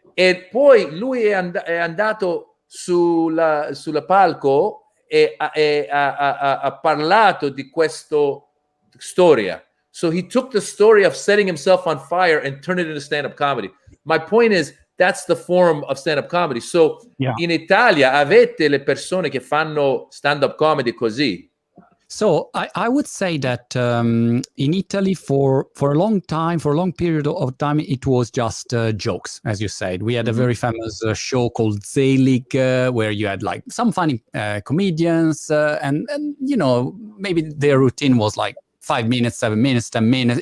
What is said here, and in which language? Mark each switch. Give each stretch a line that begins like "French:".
Italian: E poi lui è andato sulla palco e ha parlato di questa storia.
English: So he took the story of setting himself on fire and turned it into stand-up comedy. My point is, that's the form of stand-up comedy.
Italian: So in Italia avete le persone che fanno stand-up comedy così.
English: So I would say that in Italy for a long period of time, it was just jokes, as you said. We had a very famous show called Zelig, where you had like some funny comedians, and you know, maybe their routine was like 5 minutes, 7 minutes, 10 minutes.